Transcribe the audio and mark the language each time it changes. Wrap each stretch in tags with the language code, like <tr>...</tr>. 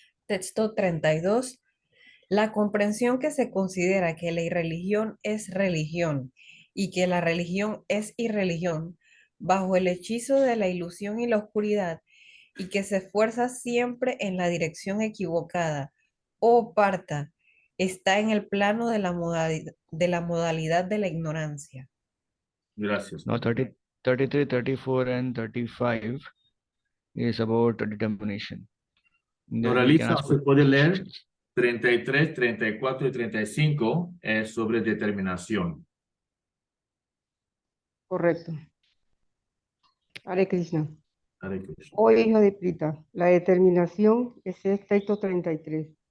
<es>Texto 32. La comprensión que se considera que la irreligión es religión y que la religión es irreligión, bajo el hechizo de la ilusión y la oscuridad, y que se esfuerza siempre en la dirección equivocada o parta, está en el plano de la modalidad de la ignorancia. Gracias.</es> <en>Now 30, 33, 34 and 35 is about determination. Then we can Noraliza, ask</en> <es>se puede leer 33, 34 y 35 es sobre determinación. Correcto. Hare Krishna. Hare Krishna. Oh hijo de Prita, la determinación es el texto 33.</es>